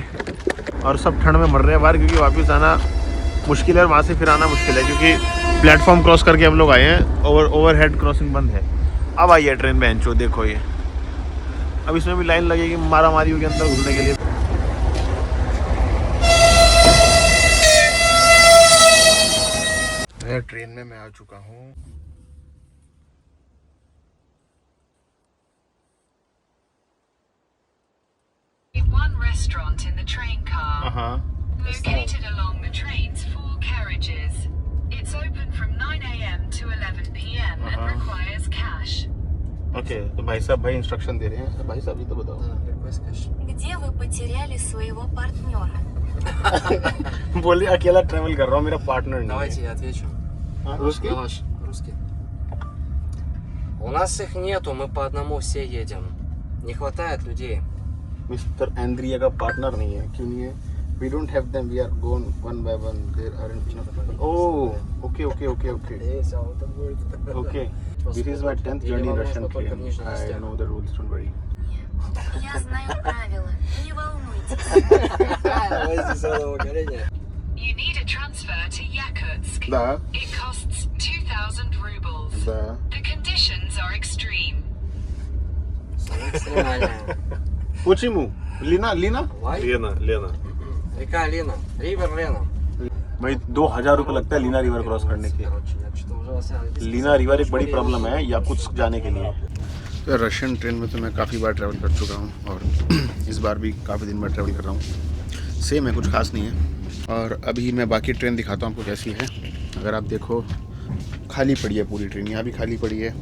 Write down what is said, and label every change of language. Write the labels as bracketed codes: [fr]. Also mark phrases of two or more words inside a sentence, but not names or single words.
[hi] और सब ठंड में मर रहे हैं बाहर, क्योंकि वापस आना मुश्किल है और वहाँ से फिर आना मुश्किल है, क्योंकि [en] platform cross [hi] करके हम लोग आए हैं। [en] overhead crossing [hi] बंद है। अब आई है ट्रेन बेंचो, देखो ये। अब इसमें भी लाइन लगेगी, मारा मारी होगी अंदर घुसने के लिए। ट्रेन में मैं आ चुका हूँ। [en] One restaurant in the train car, located along the train's 4 carriages. It's open from 9 a.m. to 11 p.m. and requires cash. [hi] ओके, तो भाई साहब इंस्ट्रक्शन दे रहे हैं। भाई साहब ये तो बताओ, [ru] где вы потеряли своего партнера? [hi] बोलिए अकेला ट्रेवल कर रहा हूँ, मेरा पार्टनर नहीं। [ru] Давайте я отвечу. रусский? Русский. У нас их нету, мы по одному все едем. Не хватает людей. [hi] मिस्टर एंड्रिया का पार्टनर नहीं है। क्यों नहीं है? [en] We don't have them. We are going one by one. There aren't enough people. Oh, okay. [ru] Есть, а вот это будет. [en] Okay. This is my 10th journey in Russian train. I know the rules. Don't worry. [ru] Я знаю правила, не волнуйтесь. Веселого горения. [en] You need a transfer to Yakutsk. [ru] Да. [en] It costs 2,000 rubles. [ru] Да. [en] The conditions are extreme. [ru] Экстремальная. Почему? Лина? [en] Why? [ru] Лена. Река Лена. Ривер Лена. [hi] भाई 2000 रुपये लगता है लीना रिवर क्रॉस करने के। [ru] Короче, я что-то ужасался. [hi] लीना रिवर एक बड़ी प्रॉब्लम है याकुत्स्क जाने के लिए। तो [en] Russian train [hi] में तो मैं काफ़ी बार ट्रैवल कर चुका हूँ और इस बार भी काफ़ी दिन में ट्रैवल कर रहा हूँ। सेम है, कुछ खास नहीं है। और अभी मैं बाकी ट्रेन दिखाता हूँ आपको कैसी है। अगर आप देखो खाली पड़ी है पूरी ट्रेन, यहाँ भी खाली पड़ी है।